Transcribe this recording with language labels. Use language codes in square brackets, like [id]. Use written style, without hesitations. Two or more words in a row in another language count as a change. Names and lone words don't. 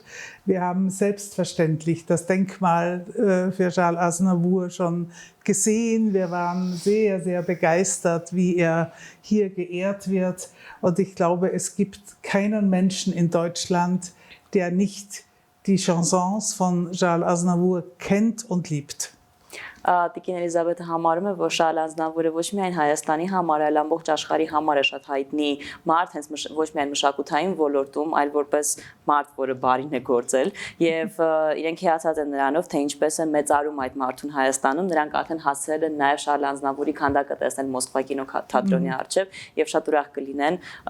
[de] Wir haben selbstverständlich das Denkmal für Charles Aznavour schon gesehen. Wir waren sehr, sehr begeistert, wie er hier geehrt wird. Und ich glaube, es gibt keinen Menschen in Deutschland, der nicht die Chansons von Charles Aznavour kennt und liebt. [hy] Տիկին Էլիզաբեթը համարում է, որ Շարլ Ազնավուրը ոչ միայն Հայաստանի համար, այլ ամբողջ աշխարհի համար է շատ հայտնի մարդ, հենց ոչ միայն մշակութային ոլորտում, այլ որպես մարդ, որը բարին է գործել, եւ իրենք հիացած են նրանով, թե ինչպես է մեծարում այդ մարդուն Հայաստանում, նրանք արդեն հասցրել են նաեւ Շարլ Ազնավուրի քանդակը տեսնել Մոսկվա կինոթատրոնի առջև եւ շատ ուրախ կլինեն